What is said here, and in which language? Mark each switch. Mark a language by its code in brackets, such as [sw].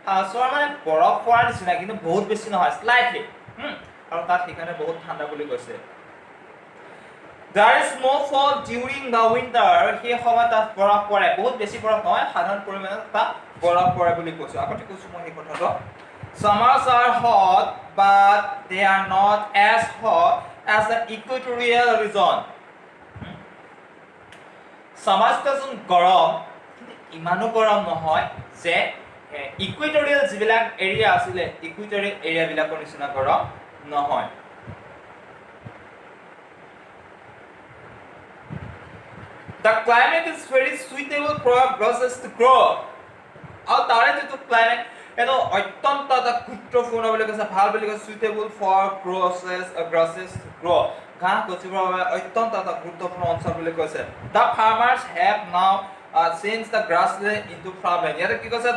[as] চ' মানে বৰফ পৰাৰ নিচিনা, কিন্তু বহুত বেছি নহয়, স্লাইটলি, আৰু তাত সেইকাৰণে বহুত ঠাণ্ডা বুলি কৈছে। [en] There is snowfall during the winter, [as] সেই সময়ত তাত বৰফ পৰে, বহুত বেছি বৰফ নহয়, সাধাৰণ পৰিমাণত তাত বৰফ পৰে বুলি কৈছোঁ। আগতে কৈছোঁ মই সেই কথাটো। [en] Summers are hot but they are not as hot as the equatorial region. [as] Summers গৰম, কিন্তু ইমানো গৰম নহয় যে ইকুৱেটৰিয়েল যিবিলাক এৰিয়া আছিলে, ইকুৱেটৰিয়েল এৰিয়াবিলাকৰ নিচিনা গৰম নহয়। [en] The climate is very suitable for grasses to grow. [as] আৰু তাৰে যিটো ক্লাইমেট এইটো অত্যন্ত এটা গুৰুত্বপূৰ্ণ বুলি কৈছে, ভাল বুলি কৈছে, [en] suitable for grasses গ্ৰ' [as] ঘাঁহ গজিবৰ বাবে অত্যন্ত এটা গুৰুত্বপূৰ্ণ অঞ্চল বুলি কৈছে। [en] The farmers have now change the grassland into farmland. [as] ইয়াতে কি কৈছে?